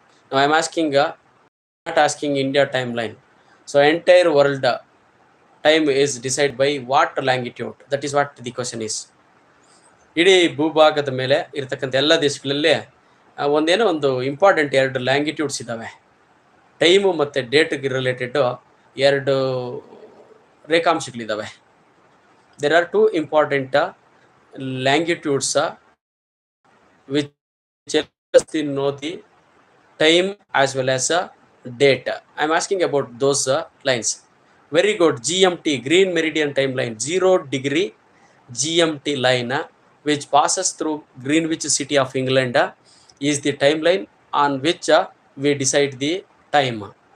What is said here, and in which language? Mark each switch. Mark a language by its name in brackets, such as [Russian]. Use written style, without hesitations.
[English] Now I am asking, not asking India timeline. So entire world time is decided by what longitude? That is what the question is. [Kannada] ಇಡೀ ಭೂಭಾಗದ ಮೇಲೆ ಇರತಕ್ಕಂಥ ಎಲ್ಲ ದೇಶಗಳಲ್ಲಿ ಒಂದು important 2 ಲ್ಯಾಂಗಿಟ್ಯೂಡ್ಸ್ ಇದ್ದಾವೆ. Time ಮತ್ತು ಡೇಟ್ಗೆ related 2 ರೇಖಾಂಶಗಳಿದ್ದಾವೆ. [English] There are 2 important longitudes which helps us to know the time as well as date. I'm asking about those lines. Very good. GMT, Green Meridian Timeline, 0 degree GMT line, which passes through Greenwich City of England, is the timeline on which we decide the time.